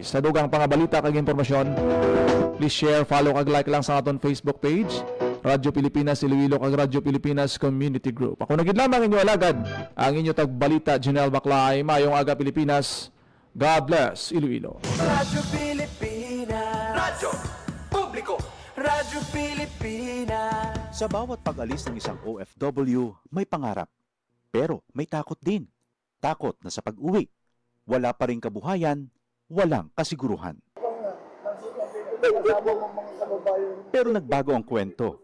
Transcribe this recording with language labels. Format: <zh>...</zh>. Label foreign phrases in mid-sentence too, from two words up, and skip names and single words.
<hil>Sa dugang pangabalita kag impormasyon,</hil> <en>please share,</en> <hil>follow kag like lang sa aton Facebook page, Radyo Pilipinas Iloilo kag Radyo Pilipinas Community Group. Ako nagid lamang inyo alagad ang inyo tagbalita Janelle Baclay. Mayong aga Pilipinas.</hil> <en>God bless</en> <hil>Iloilo. Radyo Pilipinas. Radyo Publiko. Radyo Pilipinas.</hil> <tl>Sa bawat pag-alis ng isang OFW, may pangarap. Pero may takot din. Takot na sa pag-uwi. Wala pa ring kabuhayan, walang kasiguruhan. Pero nagbago ang kwento.</tl>